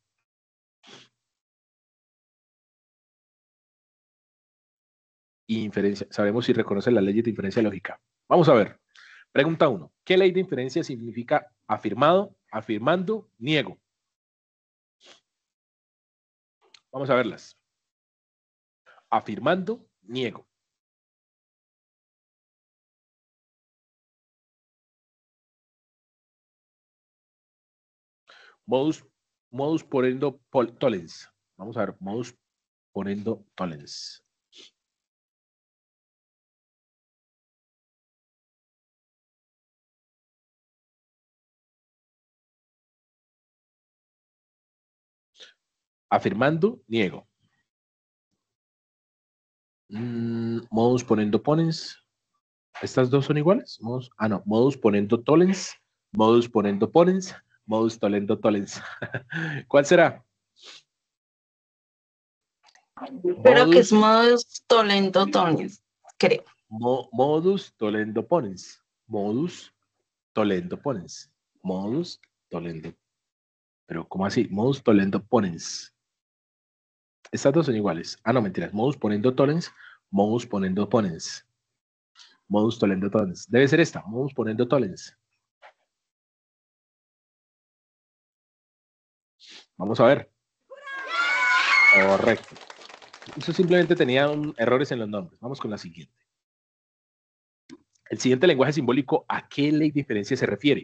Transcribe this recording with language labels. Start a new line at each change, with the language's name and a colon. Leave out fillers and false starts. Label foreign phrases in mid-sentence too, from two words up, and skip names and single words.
Spanish: Sabemos si reconocen las leyes de inferencia lógica. Vamos a ver. Pregunta 1. ¿Qué ley de inferencia significa afirmado, afirmando, niego? Vamos a verlas. Afirmando, niego.
Latin: Modus ponendo tollens.
Spanish: Vamos a ver,
Latin: modus ponendo tollens.
Spanish: Afirmando, niego.
Latin: Modus ponendo ponens.
Spanish: ¿Estas dos son iguales? No.
Latin: Modus ponendo tollens. Modus ponendo ponens. Modus tollendo tollens.
Spanish: ¿Cuál será? Creo que es
Latin: modus tollendo tollens,
Spanish: creo.
Latin: Modus tollendo ponens. Modus tollendo ponens. Modus tollendo.
Spanish: Pero, ¿cómo así?
Latin: Modus tollendo ponens.
Spanish: Estas dos son iguales. Ah, no, mentiras.
Latin: Modus ponendo tollens. Modus ponendo ponens. Modus tollendo tollens.
Spanish: Debe ser esta.
Latin: Modus ponendo tollens.
Spanish: Vamos a ver. Correcto. Eso simplemente tenía errores en los nombres. Vamos con la siguiente. El siguiente lenguaje simbólico, ¿a qué ley de diferencia se refiere?